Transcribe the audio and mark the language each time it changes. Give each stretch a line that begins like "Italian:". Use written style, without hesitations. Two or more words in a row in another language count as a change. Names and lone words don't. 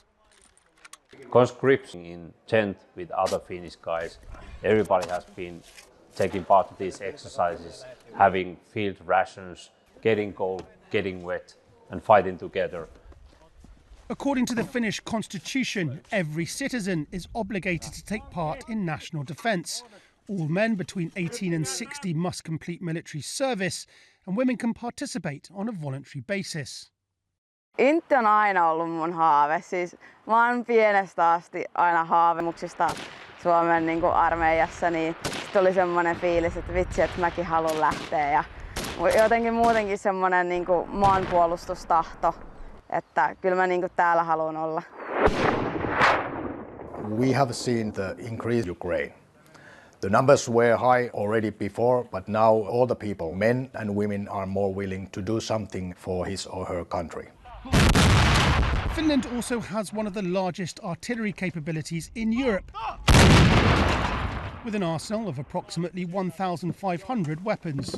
English: Conscription in tent with other Finnish guys, everybody has been taking part in these exercises, having field rations, getting cold, getting wet, and fighting together. According to the Finnish constitution, every citizen is obligated to take part in national defence. All men between 18 and 60 must complete military service, and women can participate on a voluntary basis.
Finnish: Intti on aina ollut mun haave. Siis mä oon pienestä asti aina haavemuksista Suomen armeijassa, niin tuli semmoinen fiilis, että vitsi, että mäkin haluan lähteä. Ja jotenkin muutenkin semmoinen maanpuolustustahto, että kyllä mä täällä haluan olla.
English: We have seen the increase in Ukraine. The numbers were high already before, but now all the people, men and women, are more willing to do something for his or her country. Finland also has one of the largest artillery capabilities in Europe, with an arsenal of approximately 1,500 weapons.